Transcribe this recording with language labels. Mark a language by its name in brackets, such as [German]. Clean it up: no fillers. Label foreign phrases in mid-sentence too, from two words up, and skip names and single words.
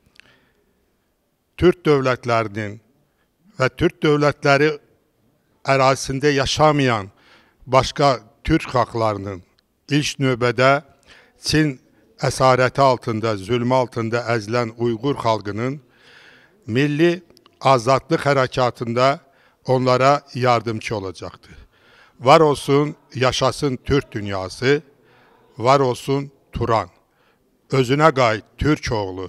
[Azerbaijani] Türk dövlətlərinin və Türk dövlətləri ərazisində yaşamayan başqa Türk xalqlarının ilk növbədə Çin əsarəti altında, zülmü altında əzilən Uyğur xalqının milli azadlıq hərəkatında onlara yardımcı olacaqdır. Var olsun, yaşasın Türk dünyası, var olsun Turan. Özüne gay Türk oğlu.